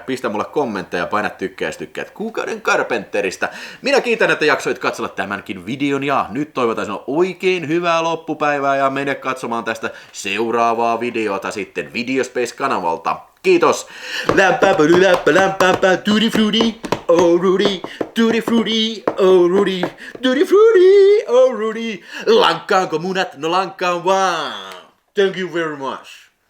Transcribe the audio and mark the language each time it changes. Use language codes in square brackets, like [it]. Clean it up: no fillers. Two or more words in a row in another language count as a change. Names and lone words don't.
[fi] Pistä mulle kommentteja ja paina tykkää, jos tykkäät kuukauden Carpenterista. Minä kiitän, että jaksoit katsella tämänkin videon ja nyt toivotan sinulle oikein hyvää loppupäivää ja mene katsomaan tästä seuraavaa videota sitten Videospace-kanavalta. Kiitos! Lämpää, [en] tutti frutti, oh Rudy, tutti frutti, oh Rudy, tutti frutti, oh Rudy. [fi] Lankkaanko munat? No lankkaan vaan. [en] Thank you very much.